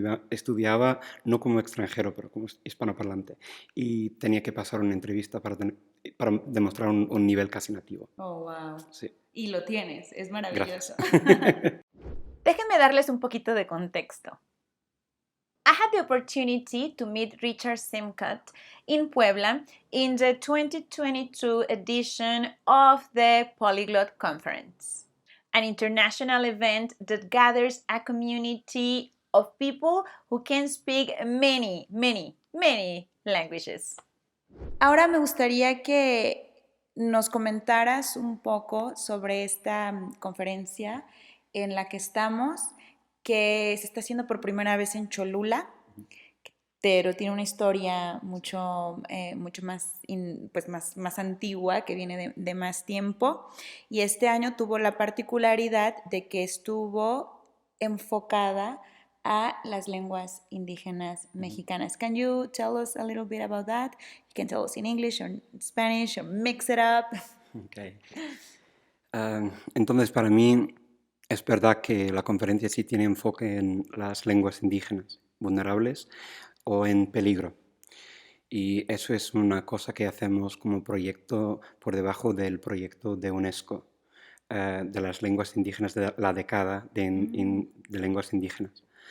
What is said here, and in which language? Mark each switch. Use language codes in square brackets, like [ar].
[es] Estudiaba no como extranjero, pero como hispanoparlante. Y tenía que pasar una entrevista para demostrar un nivel casi nativo. Oh, wow. Sí, Y lo tienes, es maravilloso. gracias. Déjenme darles un poquito de contexto. [en] I had the opportunity to meet Richard Simcott in Puebla in the 2022 edition of the Polyglot Conference, an international event that gathers a community of people who can speak many, many, many languages. [es] Ahora me gustaría que nos comentaras un poco sobre esta conferencia en la que estamos, que se está haciendo por primera vez en Cholula, pero tiene una historia mucho más, pues más antigua, que viene de más tiempo. Y este año tuvo la particularidad de que estuvo enfocada a las lenguas indígenas mexicanas. [en] Can you tell us a little bit about that? You can tell us in English or in Spanish or mix it up. Okay. [es] Entonces, para mí es verdad que la conferencia sí tiene enfoque en las lenguas indígenas vulnerables o en peligro. Y eso es una cosa que hacemos como proyecto por debajo del proyecto de UNESCO, de las lenguas indígenas, de la década de lenguas indígenas.